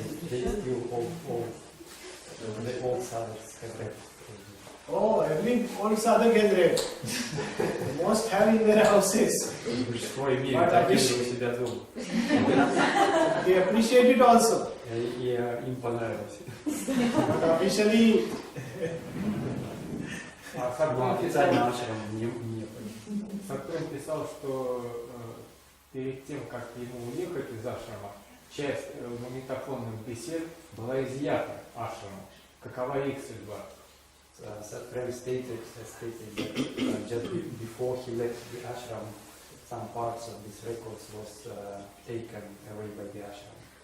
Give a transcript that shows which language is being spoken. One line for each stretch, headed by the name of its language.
English: The old sadhaks have read. Oh, every old sadhak has read. Most have in their houses.
Russian: Большинство имеют агенду у себя дома.
English: they appreciate it also.
Russian: И им понравилось.
English: But officially,
Russian: Но официально Ашрам не понравилось. Сатурн писал, что перед тем, как ему уехать из Ашрама, часть магнитофонных бесед была изъята Ашраму. Какова их судьба?
English: Сатурн stated that just before he left the ashram, some parts of these records was taken away by the ashram.